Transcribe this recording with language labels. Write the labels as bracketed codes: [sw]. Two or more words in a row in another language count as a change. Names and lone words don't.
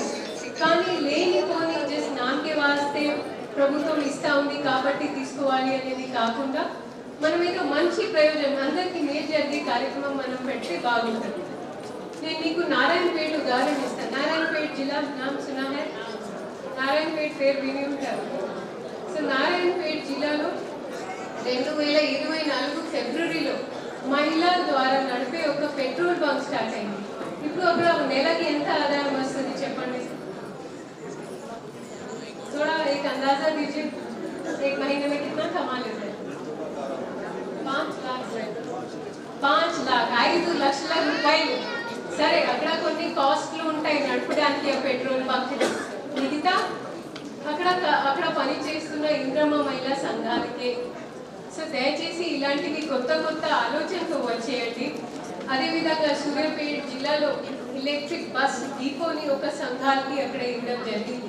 [te] కానీ లేనిపోని జస్ట్ నాకే వాస్తే ప్రభుత్వం ఇస్తా ఉంది కాబట్టి తీసుకోవాలి అనేది కాకుండా మనం ఏదో మంచి ప్రయోజనం అందరికీ మేలు జరిగే కార్యక్రమం మనం పెడితే బాగుంటుంది. నేను మీకు నారాయణపేట ఉదాహరణ ఇస్తాను. నారాయణపేట జిల్లా [hi] नाम सुना है, [te] నారాయణపేట పేరు విని ఉంటారు. సో నారాయణపేట జిల్లాలో 2024 ఫిబ్రవరిలో మహిళల ద్వారా నడిపే ఒక పెట్రోల్ బంక్ స్టార్ట్ అయింది. ఇప్పుడు అక్కడ నెలకి ఎంత ఆదాయం వస్తుంది చెప్పండి? [hi] थोड़ा एक अंदाजा दीजिए, एक महीने में कितना कमा लेते हैं? 5 लाख से 5 लाख [te] 5 లక్షల రూపాయలు. సరే, అక్కడ కొన్ని కాస్ట్లు ఉంటాయి నడపడానికి ఆ పెట్రోల్ బంక్. మిగతా అక్కడ పని చేస్తున్న ఇంద్రమ్మ మహిళా సంఘాలకే. సో దయచేసి ఇలాంటివి కొత్త కొత్త ఆలోచనతో వచ్చేయండి. అదేవిధంగా సూర్యాపేట జిల్లాలో ఎలక్ట్రిక్ బస్ డిపోని ఒక సంఘాలకి అక్కడ ఇవ్వడం జరిగింది.